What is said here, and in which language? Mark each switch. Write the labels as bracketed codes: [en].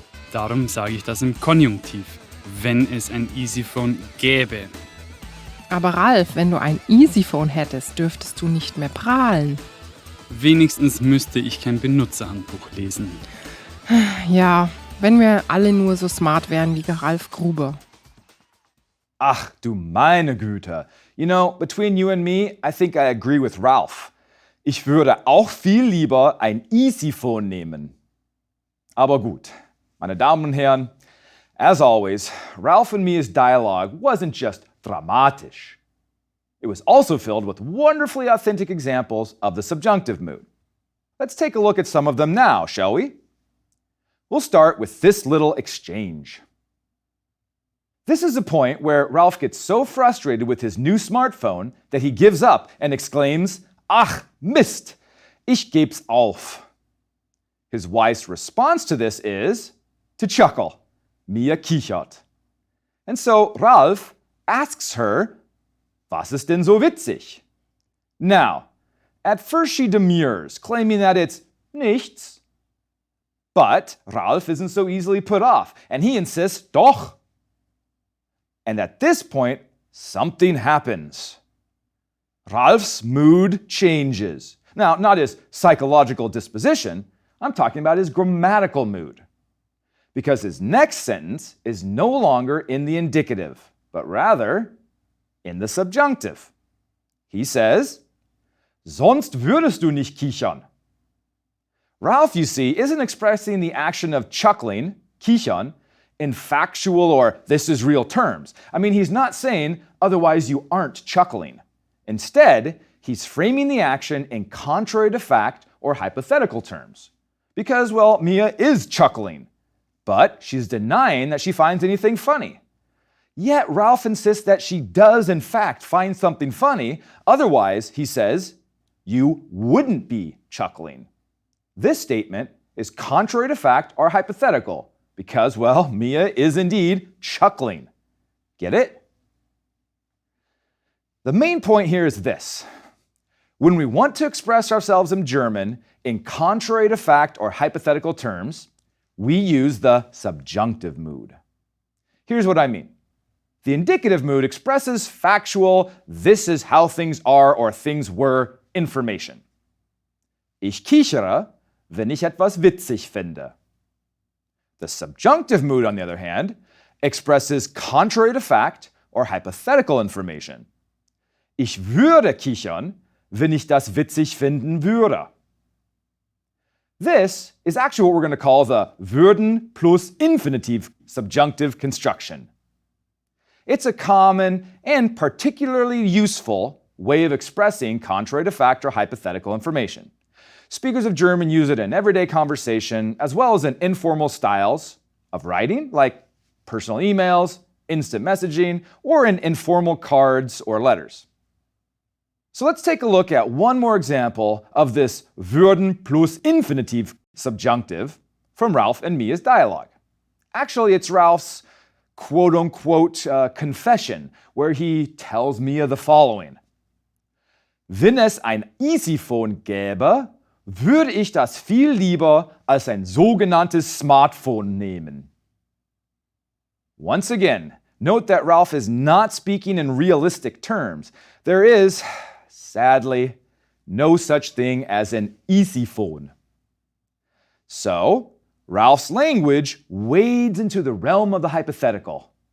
[de] Darum sage ich das im Konjunktiv, wenn es ein Easyphone gäbe. Aber Ralf, wenn du ein Easyphone hättest, dürftest du nicht mehr prahlen. Wenigstens müsste ich kein Benutzerhandbuch lesen. Ja, wenn wir alle nur so smart wären wie Ralf Gruber. Ach du meine Güte. [en] You know, between you and me, I think I agree with Ralph. [de] Ich würde auch viel lieber ein Easyphone nehmen. Aber gut, meine Damen und Herren, [en] as always, Ralph and me's dialogue wasn't just dramatisch. It was also filled with wonderfully authentic examples of the subjunctive mood. Let's take a look at some of them now, shall we? We'll start with this little exchange. This is a point where Ralph gets so frustrated with his new smartphone that he gives up and exclaims, [de] Ach, Mist, ich geb's auf. [en] His wife's response to this is to chuckle, [de] Mia kichert. [en] And so Ralph asks her, [de] Was ist denn so witzig? [en] Now, at first she demurs, claiming that it's nichts. But Ralph isn't so easily put off, and he insists, Doch. And at this point, something happens. Ralph's mood changes. Now, not his psychological disposition, I'm talking about his grammatical mood. Because his next sentence is no longer in the indicative, but rather in the subjunctive. He says, [de] Sonst würdest du nicht kichern. [en] Ralph, you see, isn't expressing the action of chuckling, kichern, in factual or this is real terms. I mean, he's not saying, otherwise you aren't chuckling. Instead, he's framing the action in contrary to fact or hypothetical terms. Because, well, Mia is chuckling, but she's denying that she finds anything funny. Yet Ralph insists that she does in fact find something funny, otherwise, he says, you wouldn't be chuckling. This statement is contrary to fact or hypothetical, because, well, Mia is indeed chuckling. Get it? The main point here is this. When we want to express ourselves in German in contrary to fact or hypothetical terms, we use the subjunctive mood. Here's what I mean. The indicative mood expresses factual, this is how things are or things were information. [de] Ich kichere, wenn ich etwas witzig finde. [en] The subjunctive mood, on the other hand, expresses contrary to fact or hypothetical information. [de] Ich würde kichern, wenn ich das witzig finden würde. [en] This is actually what we're going to call the würden plus infinitive subjunctive construction. It's a common and particularly useful way of expressing contrary to fact or hypothetical information. Speakers of German use it in everyday conversation as well as in informal styles of writing, like personal emails, instant messaging, or in informal cards or letters. So let's take a look at one more example of this würden plus infinitive subjunctive from Ralph and Mia's dialogue. Actually, it's Ralph's quote-unquote confession, where he tells Mia the following. [de] Wenn es ein Easyphone gäbe, würde ich das viel lieber als ein sogenanntes Smartphone nehmen. [en] Once again, note that Ralph is not speaking in realistic terms. There is, sadly, no such thing as an Easyphone. So, Ralph's language wades into the realm of the hypothetical.